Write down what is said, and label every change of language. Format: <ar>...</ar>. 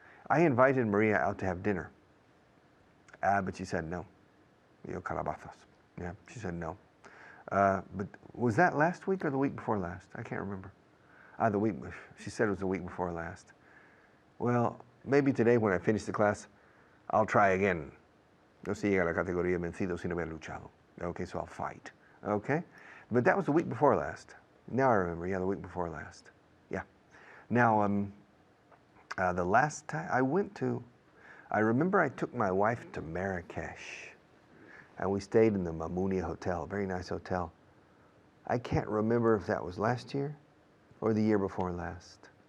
<en>I invited Maria out to have dinner. But she said no. Calabazas. Yeah, she said no. But was that last week or the week before last? I can't remember. She said it was the week before last. Well, maybe today when I finish the class, I'll try again.</en> <es>No se llega a la categoría vencido sin haber luchado.</es> <en>Okay, so I'll fight. Okay? But that was the week before last. Now I remember, yeah, the week before last. Yeah. Now, the last time I remember I took my wife to Marrakesh. And we stayed in the Mamounia Hotel, very nice hotel. I can't remember if that was last year or the year before last.</en>